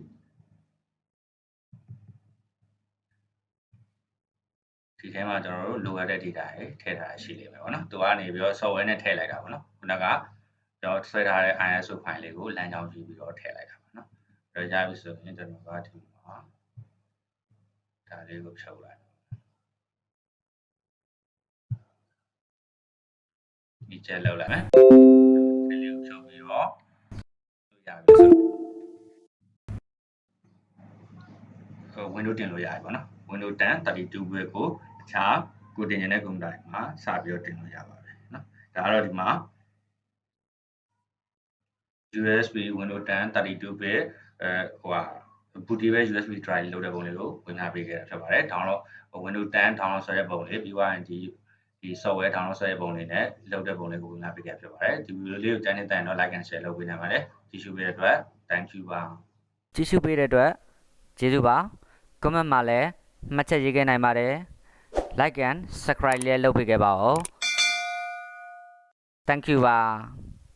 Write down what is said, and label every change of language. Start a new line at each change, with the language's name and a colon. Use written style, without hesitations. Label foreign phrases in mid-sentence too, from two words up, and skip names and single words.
Burmese: ဒီထဲမှာကျွန်တော်တို့လိုအပ်တဲ့ data တွေထည့်ထားရရှိလိမ့်မယ်ပေါ့နော်သူကနေပြီးတော့ software နဲ့ထည့်လိုက်တာပေါ့နော်ခုနကကျွန်တော်ဆွဲထားတဲ့ ISO file လေးကိုလမ်းကြောင်းကြည့်ပြီးတော့ထည့်လိုက်တာပေါ့နော်အဲ့တော့ရပြီဆိုရင်ကျွန်တော်ကဒီမှာဒါလေးကိုဖြုတ်လိုက် ဒီချက်လောက်လိုက်မယ်ဒီလေးကိုဖြုတ်ပြီးတော့ရပြီဆို window တင်လို့ရပြီပေါ့နော်
English: window 10 32 bit
Burmese: ကိုတခြားကိုတင်နေတဲ့ computer မှာစပြီးတော့တင်လို့ရပါပဲเนาะဒါကတော့ဒီမှာ
English: USB window 10 32 bit
Burmese: ဟိုဟာ
English: bootable USB drive
Burmese: လို့တဲ့ပုံလေးကိုဝင်ထားပေးခဲ့တာဖြစ်ပါတယ်
English: download window 10 download
Burmese: ဆွဲတဲ့ပုံလေးပြီးသွားရင်ဒီ
English: software download
Burmese: ဆွဲတဲ့ပုံလေးနဲ့လုပ်တဲ့ပုံလေးကိုဝင်ထားပေးခဲ့ဖြစ်ပါတယ်ဒီ video လေးကိုကြိုက်နေတဲ့တော့
English: like and share
Burmese: လုပ်ပေးနိုင်ပါတယ်ကြည့်ရှုပေးတဲ့အတွက်
English: thank you
Burmese: ပါ ကြည့်ရှုပေးတဲ့အတွက်ကျေးဇူးပါ comment မှာလည်းမှတ်ချက်ရေးခဲ့နိုင်ပါတယ်
English: like and subscribe
Burmese: လည်းလုပ်ပေးခဲ့ပါဦး
English: thank you
Burmese: ပါ